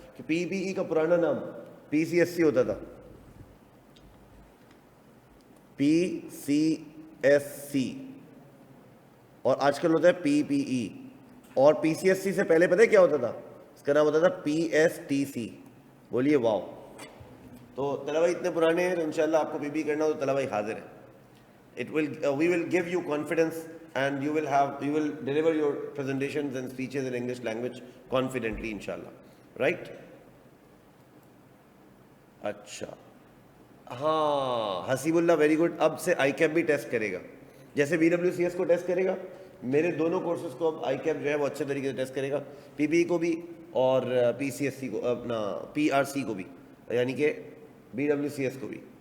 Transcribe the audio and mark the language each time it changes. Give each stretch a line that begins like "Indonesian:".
Urdu: کہ PPE کا پرانا نام PCSC ہوتا تھا, PCSC, اور آج کل ہوتا ہے PPE. اور PCSC سے پہلے پتہ ہے کیا ہوتا تھا؟ اس کا نام ہوتا تھا PSTC. بولیے واؤ. تو طلباء اتنے پرانے ہیں تو انشاءاللہ آپ کو PPE کرنا ہو تو طلباء حاضر ہیں.
English: We will give you confidence and you will deliver your presentations and speeches in English language confidently inshallah. Right?
Urdu: اچھا ہاں حسیب اللہ ویری گڈ. اب سے ICAP بھی ٹیسٹ کرے گا, جیسے BWCS کو ٹیسٹ کرے گا, میرے دونوں کورسز کو اب ICAP جو ہے وہ اچھے طریقے سے ٹیسٹ کرے گا. PPE کو بھی اور PCSC کو, اپنا PRC کو بھی, یعنی کہ BWCS کو بھی.